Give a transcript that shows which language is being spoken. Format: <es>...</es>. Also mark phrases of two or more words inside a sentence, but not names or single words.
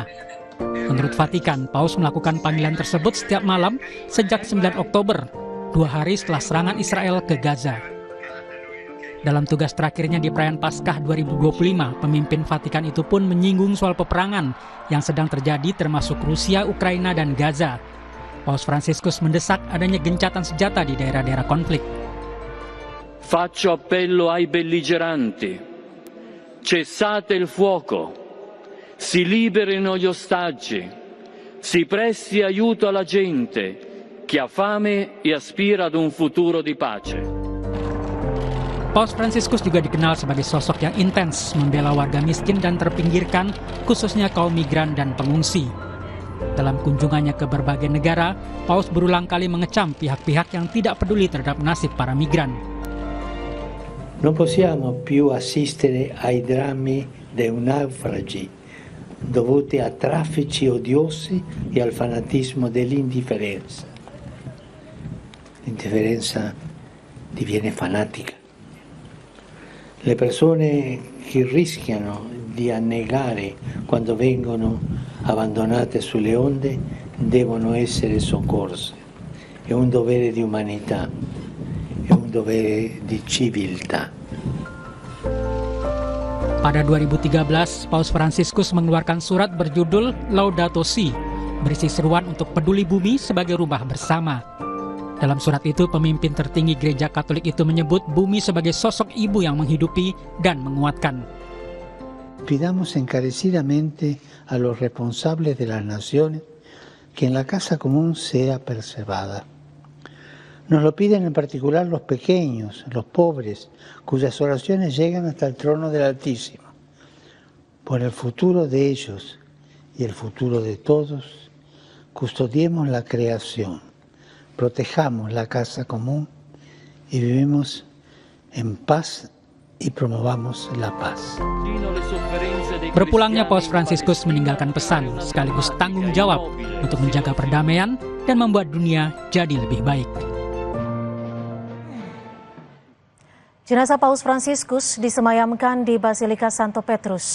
<id>Menurut Vatikan, Paus melakukan panggilan tersebut setiap malam sejak 9 Oktober, 2 hari setelah serangan Israel ke Gaza. Dalam tugas terakhirnya di perayaan Paskah 2025, pemimpin Vatikan itu pun menyinggung soal peperangan yang sedang terjadi termasuk Rusia, Ukraina, dan Gaza. Paus Fransiskus mendesak adanya gencatan senjata di daerah-daerah konflik.</id> <it>Faccio appello ai belligeranti. Cessate il fuoco. Si liberino gli ostaggi. Si presti aiuto alla gente che ha fame e aspira ad un futuro di pace.</it> <id>Paus Fransiskus juga dikenal sebagai sosok yang intens membela warga miskin dan terpinggirkan, khususnya kaum migran dan pengungsi. Dalam kunjungannya ke berbagai negara, Paus berulang kali mengecam pihak-pihak yang tidak peduli terhadap nasib para migran.</id> <it>Non possiamo più assistere ai drammi dei naufragi dovuti a traffici odiosi e al fanatismo dell'indifferenza. L'indifferenza diviene fanatica. Le persone che rischiano di annegare quando vengono abbandonate sulle onde devono essere soccorse. È un dovere di umanità, è un dovere di civiltà.</it> <id>Pada 2013, Paus Fransiskus mengeluarkan surat berjudul Laudato Si, berisi seruan untuk peduli bumi sebagai rumah bersama. Dalam surat itu, pemimpin tertinggi Gereja Katolik itu menyebut bumi sebagai sosok ibu yang menghidupi dan menguatkan.</id> <es>Pidamos encarecidamente a los responsables de las naciones que en la casa común sea preservada. Nos lo piden en particular los pequeños, los pobres, cuyas oraciones llegan hasta el trono del Altísimo. Por el futuro de ellos y el futuro de todos, custodiemos la creación, protejamos la casa común y vivimos en paz y promovamos la paz.</es> <id>Berpulangnya Paus Fransiskus meninggalkan pesan sekaligus tanggung jawab untuk menjaga perdamaian dan membuat dunia jadi lebih baik. Jenazah Paus Fransiskus disemayamkan di Basilika Santo Petrus.</id>